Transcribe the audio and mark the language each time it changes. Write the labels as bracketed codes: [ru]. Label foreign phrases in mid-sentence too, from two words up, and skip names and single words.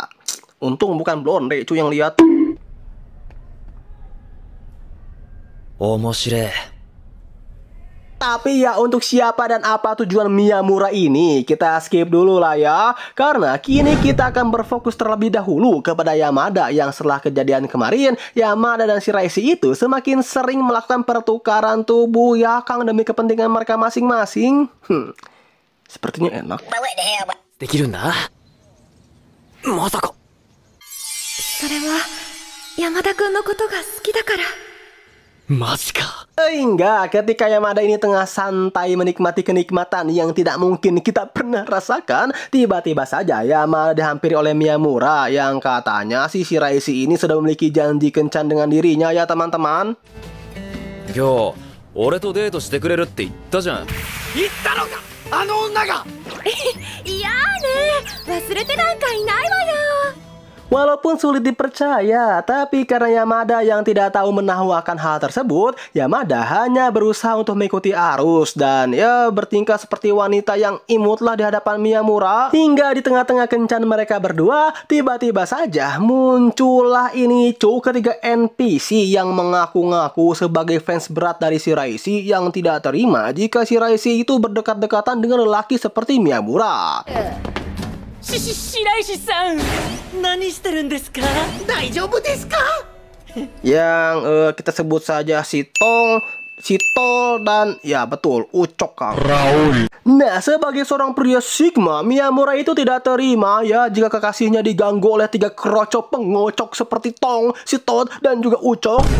[id] Untung bukan blonde cu yang lihat. Tapi ya untuk siapa dan apa tujuan Miyamura ini kita skip dulu lah ya. Karena kini kita akan berfokus terlebih dahulu kepada Yamada yang setelah kejadian kemarin, Yamada dan si Raisi itu semakin sering melakukan pertukaran tubuh ya Kang demi kepentingan mereka masing-masing. Sepertinya enak. [ja] それは山田君のことが好きだから。 [id] Hingga ketika Yamada ini tengah santai menikmati kenikmatan yang tidak mungkin kita pernah rasakan, tiba-tiba saja Yamada dihampiri oleh Miyamura yang katanya si Raisi ini sudah memiliki janji kencan dengan dirinya ya teman-teman. [ja] Yo, 俺とデートしてくれるって言ったじゃん。言ったのかあの女が。いやーね、忘れてなんかいないわよ。 [id] Walaupun sulit dipercaya, tapi karena Yamada yang tidak tahu menahu akan hal tersebut, Yamada hanya berusaha untuk mengikuti arus dan ya bertingkah seperti wanita yang imutlah di hadapan Miyamura. Hingga di tengah-tengah kencan mereka berdua, tiba-tiba saja muncullah ini ketiga NPC yang mengaku-ngaku sebagai fans berat dari si Raisi yang tidak terima jika si Raisi itu berdekat-dekatan dengan lelaki seperti Miyamura. [ja] 白石さん、何してるんですか？大丈夫ですか？ [id] Yang kita sebut saja si Tol, dan ya betul Ucok Kang. Nah, sebagai seorang pria Sigma, Miyamura itu tidak terima ya jika kekasihnya diganggu oleh tiga kerocok pengocok seperti Tong, si Tot dan juga Ucok.